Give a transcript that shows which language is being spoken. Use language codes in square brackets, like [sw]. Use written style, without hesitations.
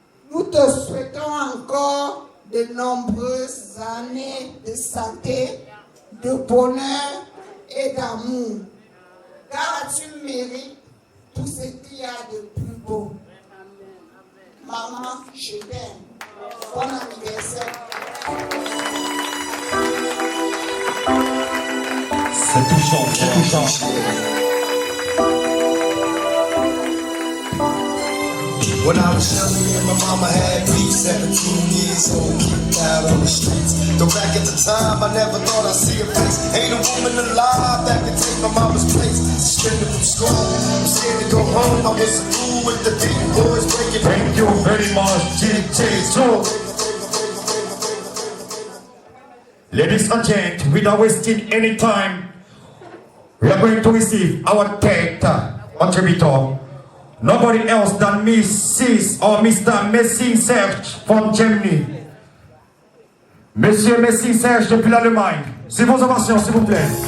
[fr] Nous te souhaitons encore de nombreuses années de santé, de bonheur et d'amour, car tu mérites tout ce qu'il y a de plus beau. Maman, je t'aime. Bon anniversaire. C'est touchant, c'est touchant. [en] When I was young, me and my mama had beef, 17 years old, kicked out on the streets. Though back at the time, I never thought I'd see a face. Ain't a woman alive that could take my mama's place. Suspended from school, I'm scared to go home. I was a fool with the big boys breaking. Thank you very much, DJ2. Ladies and gentlemen, without wasting any time, we are going to receive our third contributor. Nobody else than Mrs. or Mr. Messing Serge from Germany. [fr] Monsieur Messing Serge depuis l'Allemagne. C'est vos ovations, s'il vous plaît.